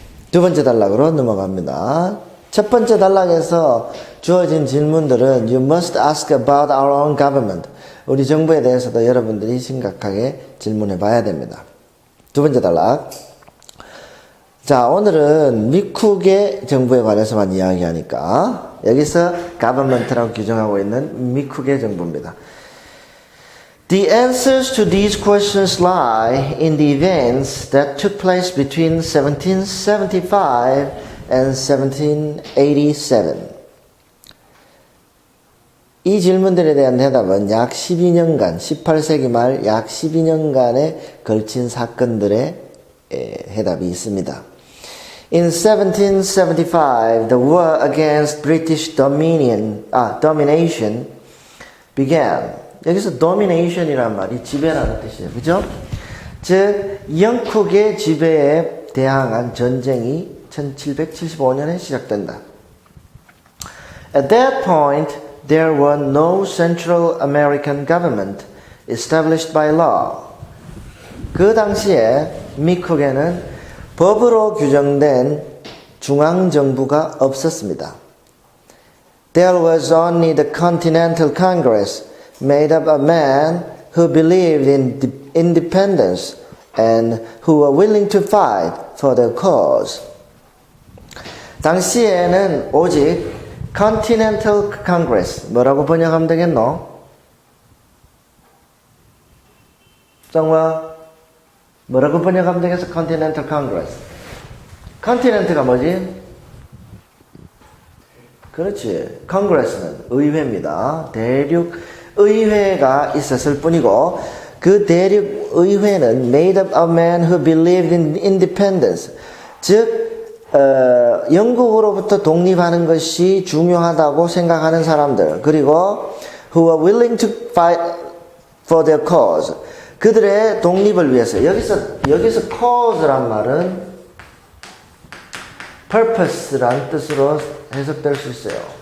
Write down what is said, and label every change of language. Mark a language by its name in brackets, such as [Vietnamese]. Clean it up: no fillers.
[Korean] 두 번째 단락으로 넘어갑니다. 첫 번째 단락에서 주어진 질문들은 [English] You must ask about our own government. [Korean] 우리 정부에 대해서도 여러분들이 심각하게 질문해 봐야 됩니다. 두 번째 단락. 자, 오늘은 미국의 정부에 관해서만 이야기하니까 여기서 government라고 규정하고 있는 미국의 정부입니다. [English] The answers to these questions lie in the events that took place between 1775 and 1787. [Korean] 이 질문들에 대한 대답은 약 12년간, 18세기 말 약 12년간에 걸친 사건들의 해답이 있습니다. [English] In 1775, the war against British domination began. [Korean] 여기서 domination이란 말이 지배라는 뜻이에요. 그죠? 즉, 영국의 지배에 대항한 전쟁이 1775년에 시작된다. [English] At that point, there were no Central American government established by law. [Korean] 그 당시에 미국에는 법으로 규정된 중앙정부가 없었습니다. [English] There was only the Continental Congress, made up of men who believed in independence and who were willing to fight for their cause. [Korean] 당시에는 오직 Continental Congress, 뭐라고 번역하면 되겠노? 정화, 뭐라고 번역하면 되겠어? Continental Congress. Continent가 뭐지? 그렇지. Congress는 의회입니다. 대륙 의회가 있었을 뿐이고 그 대륙 의회는 [English] made up of men who believed in independence. [Korean] 즉 영국으로부터 독립하는 것이 중요하다고 생각하는 사람들, 그리고 [English] who were willing to fight for their cause. [Korean] 그들의 독립을 위해서. 여기서 cause란 말은 purpose란 뜻으로 해석될 수 있어요.